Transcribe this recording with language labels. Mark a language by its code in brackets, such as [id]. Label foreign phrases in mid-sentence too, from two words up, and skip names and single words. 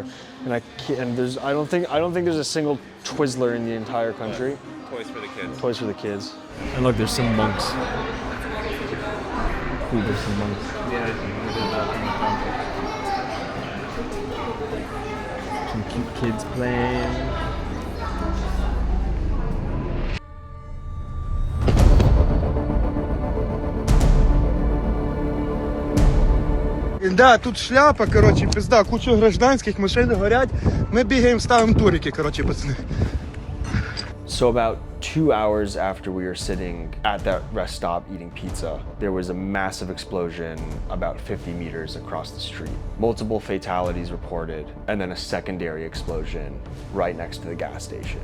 [en] And I don't think there's a single Twizzler in the entire country. Yeah. Toys for the kids. Toys for the kids. And look, there's some monks. Ooh, there's some monks. Some cute kids playing. [ru] Да, тут шляпа, короче, пизда, куча гражданских, [uk] машини горять. Ми бігаємо, ставимо турики, короче, пацани. [en] So about 2 hours after we were sitting at that rest stop eating pizza, there was a massive explosion about 50 meters across the street. Multiple fatalities reported, and then a secondary explosion right next to the gas station.